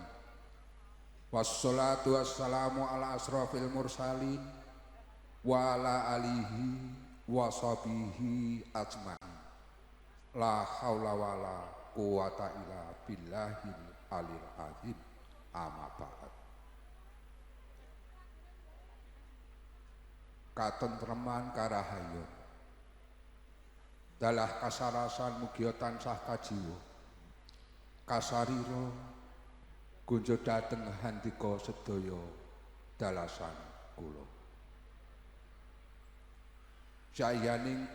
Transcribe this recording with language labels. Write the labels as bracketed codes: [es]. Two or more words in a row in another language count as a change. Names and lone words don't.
[ar] والصلاة والسلام على أشرف المرسلين وعلى آله وصحبه أجمعين. لا حول ولا قوة إلا بالله العلي العظيم. أما بعد. [jv] Katentreman karahayun dalah kasarasan mugia tansah kajiwa kasarira gunjo dhateng handika sedaya dalasan kula sayaning